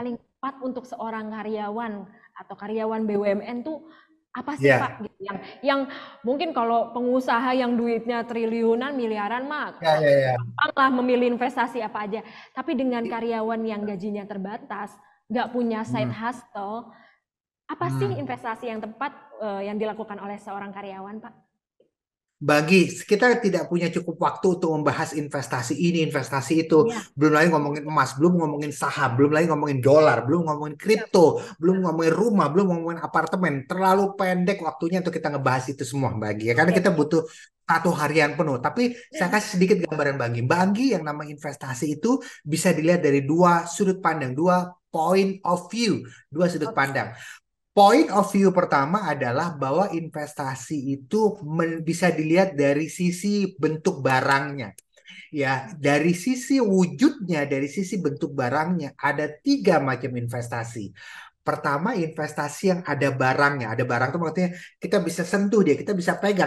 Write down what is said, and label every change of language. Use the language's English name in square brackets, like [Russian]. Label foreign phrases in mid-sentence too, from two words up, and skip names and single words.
[Indonesian] paling tepat untuk seorang karyawan atau karyawan BUMN tuh apa sih ya, Pak? Gitu. Yang mungkin kalau pengusaha yang duitnya triliunan, miliaran mah ya, ya, ya. gampang lah memilih investasi apa aja. Tapi dengan karyawan yang gajinya terbatas, nggak punya side Hmm, hustle, apa sih hmm. investasi yang tepat yang dilakukan oleh seorang karyawan, Pak? Bagi kita tidak punya cukup waktu untuk membahas investasi ini, investasi itu, Iya, belum lagi ngomongin emas, belum ngomongin saham, belum lagi ngomongin dolar, belum ngomongin siap. kripto, belum ngomongin rumah, belum ngomongin apartemen. Terlalu pendek waktunya untuk kita ngebahas itu semua, Bagi. Ya, karena Oke, kita siap. butuh 1 harian penuh. Tapi saya kasih sedikit gambaran Bagi. Bagi yang nama investasi itu bisa dilihat dari dua sudut pandang, dua [English] point of view, [Indonesian] dua sudut Oke. pandang. [English] Point of view [Indonesian] pertama adalah bahwa investasi itu bisa dilihat dari sisi bentuk barangnya. Ya, dari sisi wujudnya, dari sisi bentuk barangnya, ada 3 macam investasi. Pertama, investasi yang ada barangnya. Ada barang itu maksudnya kita bisa sentuh dia, kita bisa pegang.